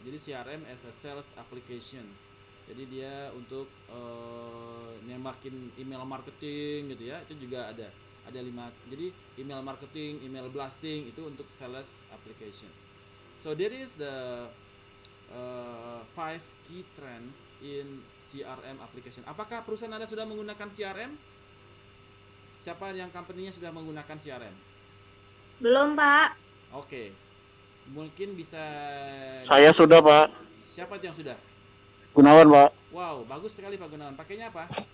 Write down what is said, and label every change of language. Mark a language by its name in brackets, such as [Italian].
[Indonesian] Jadi [English] CRM as a sales application. [Indonesian] Jadi dia untuk nembakin email marketing gitu ya. Itu juga ada 5. Jadi email marketing, email blasting itu untuk sales application. [English] So there is the 5 key trends in CRM application. [Indonesian] Apakah perusahaan Anda sudah menggunakan CRM? Siapa yang company-nya sudah menggunakan CRM? Belum, Pak. Oke. Mungkin bisa. Saya sudah, Pak. Siapa yang sudah? Gunawan, Pak. Wow, bagus sekali Pak Gunawan. Pakainya apa?